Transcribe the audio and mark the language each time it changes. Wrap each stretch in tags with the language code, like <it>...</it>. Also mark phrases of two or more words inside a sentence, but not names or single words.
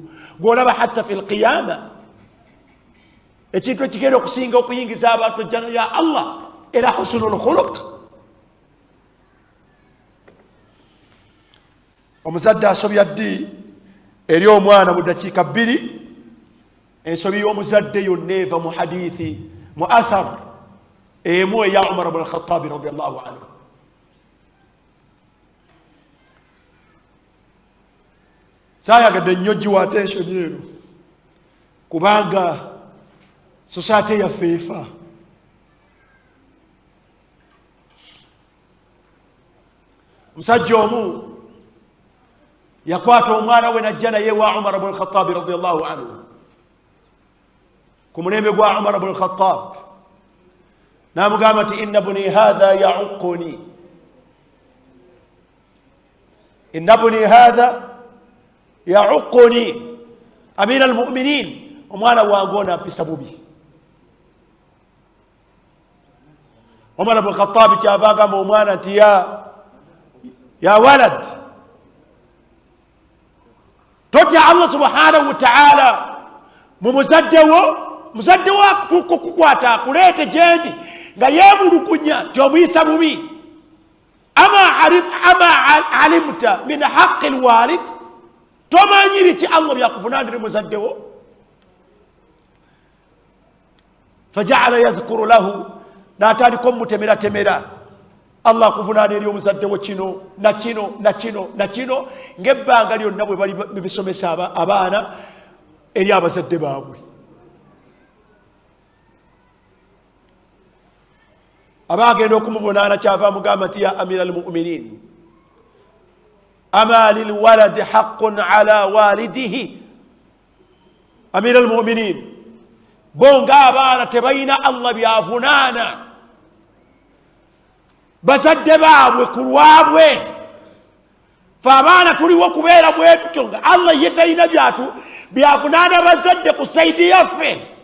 <lg>Gw'olaba</lg> <ar>حتى في القيامة,</ar> <lg>ekintu ekigenda okusinga okuyingiza abantu ejjana ya Allah era</lg> <ar>حسن الخلق.</ar> <lg>Omuzadde asobya ddi eri omwana mu ddakiika 2. Ensobi y'omuzadde yonna eva mu hadithi, mu athar emu eya Umar ibn al-Khattab</lg> <ar>رضي الله عنه.</ar> <lg>Saayagadde nnyo giwa attention eno, kubanga society yaffe efa. Omusajja omu yakwata omwana we najja naye wa Umar ibn al-Khattab</lg> <ar>رضي الله عنه,</ar> <lg>ku mulembe gwa Umar ibn al-Khattab, n'amugamba nti</lg> <ar>إن ابني هذا يعقني، إن ابني هذا يعقني أمير المؤمنين,</ar> <lg>omwana wange ono ampisa bubi. Umar ibn al-Khattab kyava agamba omwana nti</lg> <ar>يا ولد,</ar> <lg>totya Allah</lg> <ar>سبحانه وتعالى</ar> <lg>mu muzadde wo akutuuka okukwata akuleete gyendi nga yeemulugunya nti omuyisa bubi.</lg> <ar>أما علمت من حق الوالد,</ar> <lg>tomanyi biki Allah byakuvunaanira muzadde wo?</lg> <ar>فجعل يذكر له,</ar> <lg>n'atandika omumutemeratemera, Allah akuvunaana eri omuzadde wo kino na kino na kino na kino, ng'ebbanga lyonna bwe bali bibisomesa abaana eri abazadde baabwe. Abagenda okumuvunaana kyava amugamba nti</lg> <ar>يا أمير المؤمنين، أما للولد حق على والديه. أمير المؤمنين,</ar> <lg>bonga abaana tebalina Allah byavunaana bazadde baabwe ku lwabwe. Fe abaana tuliwo okubeera bwe tutyo nga Allah ye talina byavunaana bazadde ku saidi yaffe.</lg>